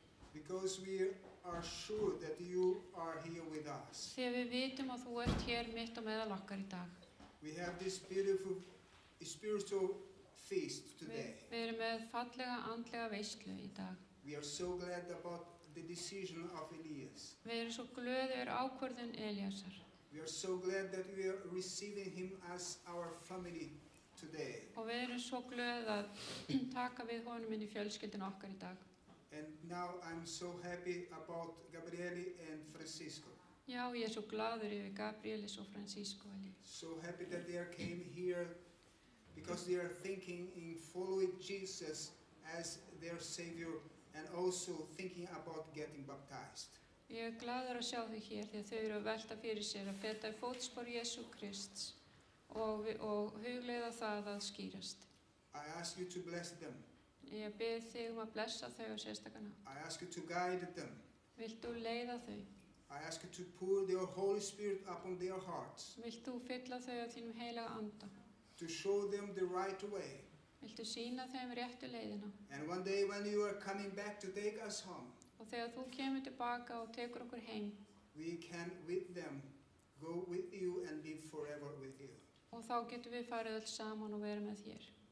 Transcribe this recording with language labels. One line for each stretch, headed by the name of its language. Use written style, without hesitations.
English: because we are sure that you are here with us.
Icelandic: því að við vitum að þú ert hér mitt og meðal okkar í dag.
English: We have this beautiful spiritual feast today.
Icelandic: Við erum með fallega andlega veislu í dag.
English: We are so glad about the decision of Elias.
Icelandic: Við erum svo glöð yfir ákvörðun Elíasar.
English: We are so glad that we are receiving him as our family today.
Icelandic: Og við erum svo glöð að taka við honum inn í fjölskyldinu okkar í dag.
English: And now I'm so happy about Gabriele and Francisco.
Icelandic: Já, ég er svo glaður yfir Gabrielis og Francisco.
English: So happy that they came here because they are thinking in following Jesus as their Savior and also thinking about getting baptized.
Icelandic: Ég er glaður að sjá þau hér því að þau eru að velta fyrir sér að feta í fótspor Jesú Krists og hugleiða það að skýrast.
English: I ask you to bless them.
Icelandic: Ég bið þig að blessa þau á sérstakana.
English: I ask you to guide them.
Icelandic: Vilt þú leiða þau?
English: I ask you to pour your Holy Spirit upon their hearts.
Icelandic: Vilt þú fylla þau á þínum heilaga anda?
English: To show them the right way.
Icelandic: Viltu sýna þeim réttu leiðina?
English: And one day when you are coming back to take us home,
Icelandic: Og þegar þú kemur tilbaka og tekur okkur heim,
English: we can with them go with you and live forever with you.
Icelandic: og þá getum við farið öll saman og verið með þér.